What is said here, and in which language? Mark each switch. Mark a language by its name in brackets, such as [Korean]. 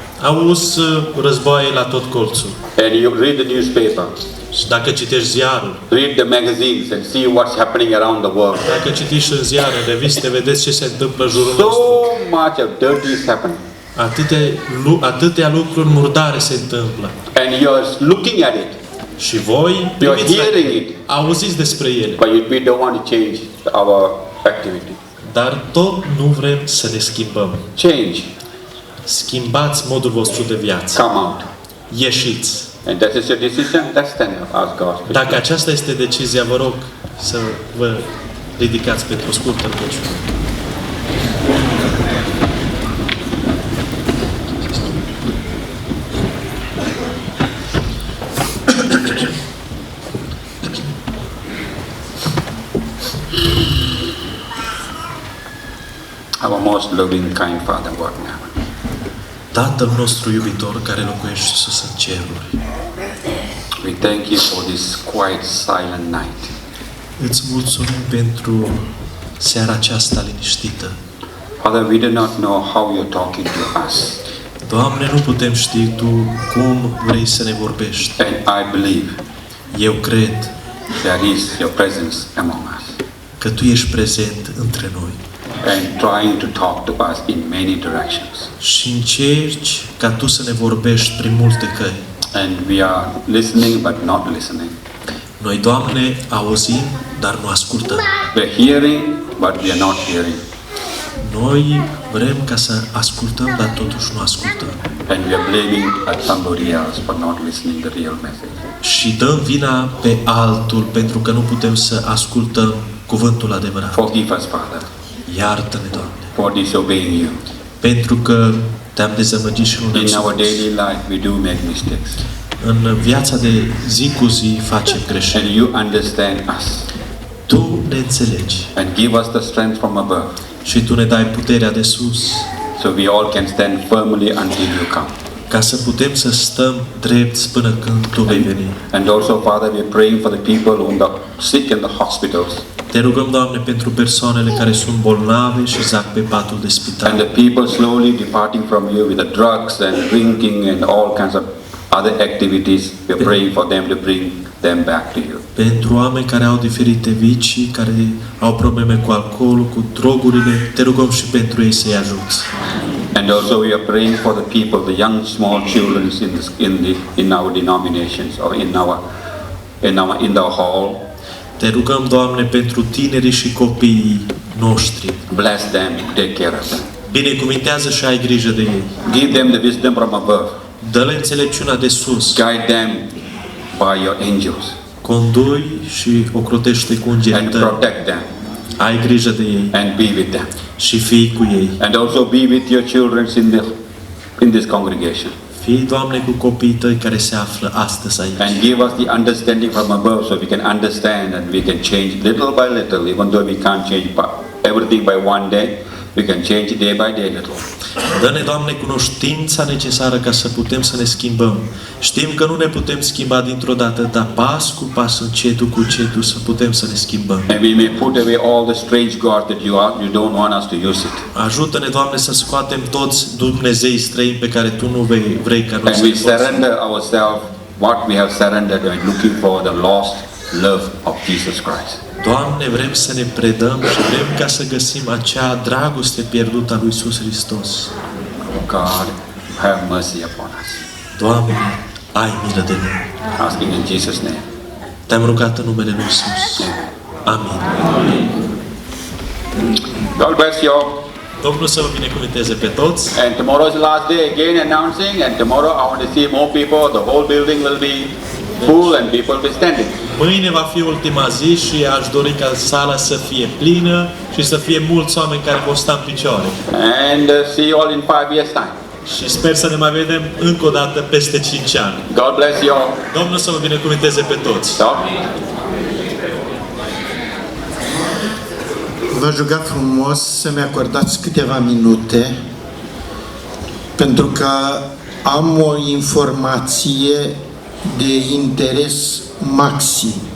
[Romanian] auzi războaie la tot colțul. [English] And you read the newspaper, [Romanian] Și dacă citești ziarul, [English] read the magazines and see what's happening around the world. [Romanian] dacă citiți în ziare, în reviste, vedeți ce se întâmplă în jurul [English] So [Romanian] nostru. [English] much of dirty is happening. [Romanian] Atâtea lucruri murdare se întâmplă. [English] And you're looking at it, [Romanian] Și voi [English] you're [Romanian] priviți la [English] hearing [Romanian] ele, [English] it, [Romanian] auziți despre ele. [English] but we don't want to change our activity. [Romanian] Dar tot nu vrem să ne schimbăm. [English] Change, [Romanian] Schimbați modul vostru de viață. [English] come out. [Romanian] Ieșiți. [English] And that is your decision, that's stand up, ask God. [Romanian] Dacă aceasta este decizia, vă rog să vă ridicați pentru o scurtă rugăciune. [English] Our most loving, kind Father, what now? [Romanian] Tatăl nostru iubitor care locuiește sus în ceruri, [English] We thank you for this quiet, silent night. [Romanian] îți mulțumim pentru seara aceasta liniștită. [English] Father, we do not know how you're talking to us. [Romanian] Doamne, nu putem ști Tu cum vrei să ne vorbești. [English] And I believe [Romanian] Eu cred [English] there is your presence among us. [Romanian] că Tu ești prezent între noi [English] And trying to talk to us in many directions. [Romanian] și încerci ca Tu să ne vorbești prin multe căi. [English] And we are listening but not listening. [Romanian] Noi, Doamne, auzim, dar nu ascultăm. [English] We're hearing but we are not hearing. [Romanian] Noi vrem ca să ascultăm, dar totuși nu ascultăm. [English] And we are blaming at somebody else for not listening the real message. [Romanian] Și dăm vina pe altul pentru că nu putem să ascultăm cuvântul adevărat. [English] Forgive us, Father, [Romanian] Iartă-ne, Doamne, [English] for disobeying you. [Romanian] pentru că Te-am dezamăgit și nu ne-am [English] In our [Romanian] supus. [English] daily life, we do make mistakes. [Romanian] În viața de zi cu zi facem greșeli. [English] And you understand us. [Romanian] Tu ne înțelegi [English] And give us the strength from above. [Romanian] și Tu ne dai puterea de sus [English] So we all can stand firmly until you come. [Romanian] ca să putem să stăm drepți până când Tu vei veni. [English] And also, Father, we're praying for the people who are sick in the hospitals. [Romanian] Te rugăm, Doamne, pentru persoanele care sunt bolnave și zac pe patul de [English] And [Romanian] spital. [English] the people slowly departing from you with the drugs and drinking and all kinds of other activities. We're praying for them to bring them back to you. [Romanian] Pentru oameni care au diferite vicii, care au probleme cu alcoolul, cu drogurile, te rugăm și pentru ei să-i ajuți. [English] And also we are praying for the people, the young small children in our denominations or in our hall. [Romanian] Te rugăm, Doamne, pentru tinerii și copiii noștri. [English] Bless them, take care of them. [Romanian] Binecuvintează și ai grijă de ei. [English] Give them the wisdom from above. [Romanian] Dă-le înțelepciunea de sus. [English] Guide them by your angels [Romanian] Condui și ocrotește cu îngerii [English] and [Romanian] tăi. [English] protect them [Romanian] Ai grijă de ei [English] and be with them. [Romanian] și fii cu ei. [English] And also be with your children in this congregation. [Romanian] Fii, Doamne, cu copiii tăi care se află astăzi aici. [English] And give us the understanding from above so we can understand and we can change little by little, even though we can't change everything by one day, we can change day by day little. [Romanian] Dă-ne, Doamne, cunoștința necesară ca să putem să ne schimbăm. Știm că nu ne putem schimba dintr-o dată, dar pas cu pas, încetul cu încetul, să putem să ne schimbăm. [English] And we may put away all the strange gods that you don't want us to use it. [Romanian] Ajută-ne, Doamne, să scoatem toți Dumnezei străini pe care Tu nu vrei ca noi [English] And [Romanian] să [English] we [Romanian] le folosim. [English] surrender ourselves, what we have surrendered, and looking for the lost love of Jesus Christ. [Romanian] Doamne, vrem să ne predăm și vrem ca să găsim acea dragoste pierdută a lui Iisus Hristos. [English] God, have mercy upon us. [Romanian] Doamne, ai milă de noi. [English] Asking in Jesus' name. [Romanian] Te-am rugat în numele lui Iisus. Amin. [English] God bless you all. [Romanian] Domnul să vă binecuvânteze pe toți. [English] And tomorrow is the last day again announcing, and tomorrow I want to see more people. The whole building will be full and people will be standing. [Romanian] Mâine va fi ultima zi și aș dori ca sala să fie plină și să fie mulți oameni care vor sta în picioare. [English] And see you all in 5 years' time. [Romanian] Și sper să ne mai vedem încă o dată peste 5 ani. [English] God bless you all. [Romanian] Domnul să vă binecuvânteze pe toți. [English] So, [Romanian] V-aș ruga frumos să-mi acordați câteva minute, pentru că am o informație de interes maxim.